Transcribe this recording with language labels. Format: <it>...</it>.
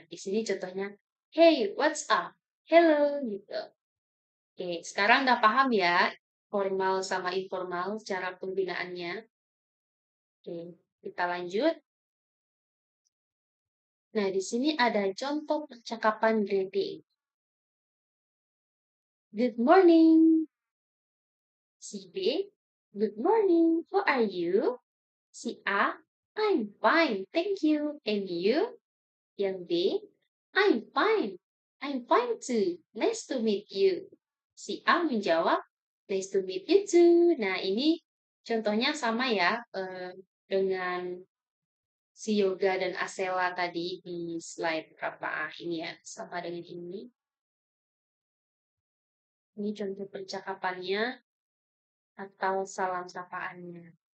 <id>Di sini contohnya,</id> <en>hey, what's up? Hello, gitu.</en> <id>Oke, sekarang udah paham ya, formal sama informal, cara penggunaannya. Oke, kita lanjut. Nah, di sini ada contoh percakapan greeting.</id> <en>Good morning. Si B, good morning. How are you? Si A, I'm fine, thank you. And you? Yang B, I'm fine. I'm fine too. Nice to meet you.</en> <id>Si A menjawab,</id> <en>nice to meet you too.</en> <id>Nah, ini contohnya sama ya dengan si Yoga dan Asela tadi di slide berapa ini ya, sama dengan ini. Ini contoh percakapannya atau salam sapaannya.</id>